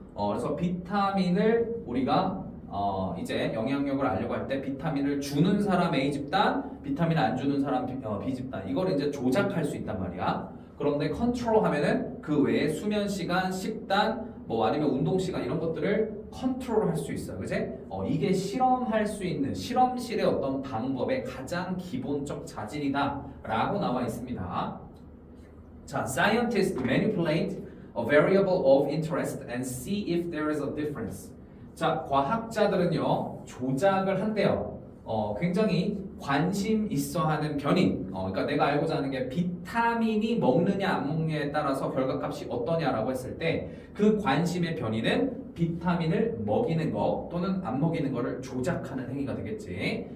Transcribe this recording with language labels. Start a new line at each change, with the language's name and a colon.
Korean: 그래서 비타민을 우리가 이제 영향력을 알려고 할 때 비타민을 주는 사람 A 집단, 비타민 안 주는 사람 B 집단, 이걸 이제 조작할 수 있단 말이야. 그런데 컨트롤 하면은 그 외에 수면 시간, 식단, 뭐 아니면 운동 시간 이런 것들을 컨트롤할 수 있어요. 그지? 이게 실험할 수 있는 실험실의 어떤 방법의 가장 기본적 자질이다라고 나와 있습니다. 자,
English: scientists manipulate a variable of interest and see if there is a difference.
Korean: 자, 과학자들은요 조작을 한대요. 굉장히 관심 있어 하는 변인. 그러니까 내가 알고자 하는 게 비타민이 먹느냐 안 먹느냐에 따라서 결과값이 어떠냐라고 했을 때 그 관심의 변이는 비타민을 먹이는 거 또는 안 먹이는 거를 조작하는 행위가 되겠지.